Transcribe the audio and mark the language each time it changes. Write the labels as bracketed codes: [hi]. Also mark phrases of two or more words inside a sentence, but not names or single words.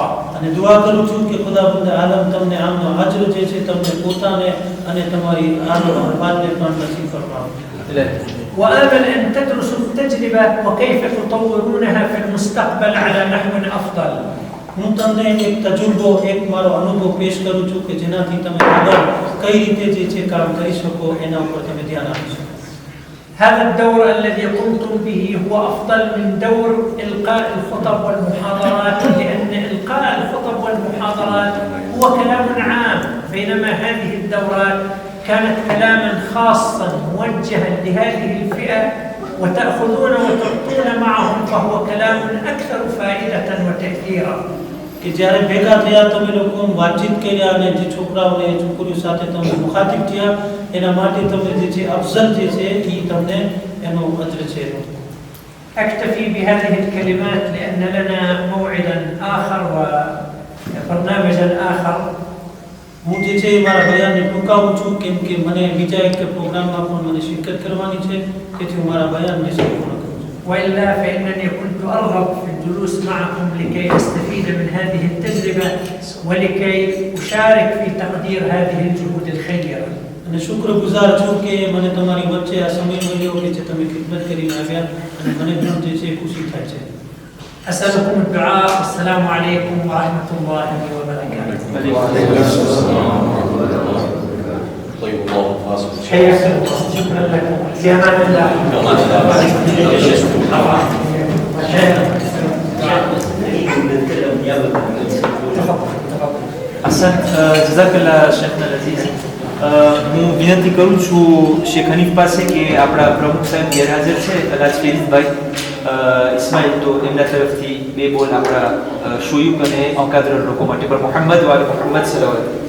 [gu] અને દુઆ કરું છું કે ખુદાવંદ આલમ તમને આમનો અજર જે છે તમને પોતાને અને તમારી આલો અહવાલને પણ નસીબ ફરમાવે. [ar] وآمل أن تدرسوا التجربة وكيف تطورونها في المستقبل على نحو أفضل. [gu] હું તમને એક તજુર્બો, એક મારો અનુભવ પેશ કરું છું કે જેનાથી તમે આગળ કઈ રીતે જે છે કામ કરી શકો એના ઉપર તમે ધ્યાન આપી શકો. [ar] هذا الدور الذي قمتم به هو أفضل من دور إلقاء الخطب والمحاضرات، لأن إلقاء الخطب والمحاضرات هو كلام عام، بينما هذه الدورات كانت كلاما خاصا موجها لهذه الفئة وتأخذون وتعطون معهم، فهو كلام أكثر فائدة وتأثيرا. [gu] કે જ્યારે ભેગા થયા તમે લોકો વાતચીત કર્યા અને જે છોકરાઓને છોકરીઓ સાથે તમે મુખાતિબ થયા એના માટે તમે જે છે અફઝલ જે છે એ તમને એનો અજર છે. [ar] أكتفي بهذه الكلمات لأن لنا موعدا آخر وبرنامجا آخر. [gu] હું જે છે મારા બયાનને ટૂંકાવું છું કેમ કે મને બીજા એક પ્રોગ્રામમાં પણ મને શિરકત કરવાની છે, તેથી હું મારા બયાનને સંપૂર્ણ કરું છું. [ar] وإلا فإنني كنت أرغب في الجلوس معكم لكي أستفيد من هذه التجربة ولكي أشارك في تقدير هذه الجهود الخيرة. [gu] અને શુક્રગુજાર છું કે મને તમારી વચ્ચે આ સમય મળ્યો કે જે તમે ખિદમત કરીને આવ્યા અને મને પણ જે છે ખુશી થાય છે. [ar] أسألكم الدعاء. السلام عليكم ورحمة الله وبركاته. طيب الله فاصل. حياكم الله. شكرا لكم. في أمان الله. أحسن جزاك الله شيخنا عزيز. [gu] હું વિનંતી કરું છું શેખ હનીફ પાસે કે આપણા પ્રમુખ સાહેબ ગેરહાજર છે કદાચ ફેરીદભાઈ ઇસ્માઇલ, તો એમના તરફથી બે બોલ આપણા શોયુક અને ઓકાદર લોકો માટે પણ [ar] محمد وآل محمد صلوات.